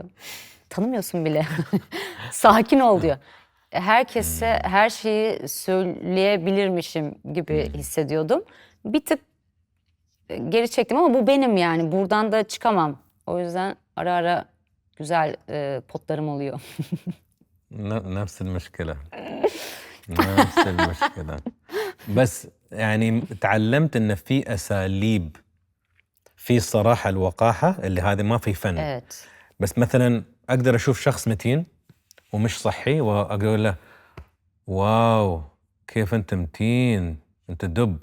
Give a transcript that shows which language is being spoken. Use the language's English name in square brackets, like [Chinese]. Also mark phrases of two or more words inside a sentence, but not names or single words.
[Turkish] Tanımıyorsun bile. Sakin ol diyor. Herkese her şeyi söyleyebilirmişim gibi hissediyordum. Bir tık geri çektim ama bu benim, yani buradan da çıkamam. O yüzden ara ara güzel potlarım oluyor. [Arabic] نفس المشكلة. نفس المشكلة. بس يعني تعلمت إن في أساليب، في الصراحة الوقاحة اللي هذه ما في فن. [Turkish] Evet. [Arabic] بس مثلا أقدر أشوف شخص متين ومش صحي وأقول له واو كيف أنت متين أنت دب،